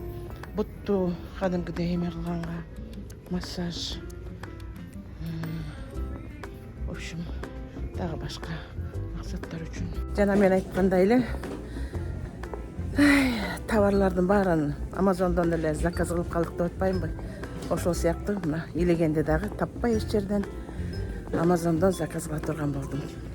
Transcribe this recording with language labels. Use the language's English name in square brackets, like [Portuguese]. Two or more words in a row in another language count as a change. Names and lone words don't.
[Kyrgyz] Бутту кадимкидей эме кылганга массаж. [Russian] В общем, [Kyrgyz] дагы башка максаттар үчүн. Жана мен айткандай эле товарлардын баарын Амазондон эле заказ кылып калдык деп атпаймынбы? Ошол сыяктуу мына илегенде дагы таппай эч жерден Амазондон заказ кыла турган болдум.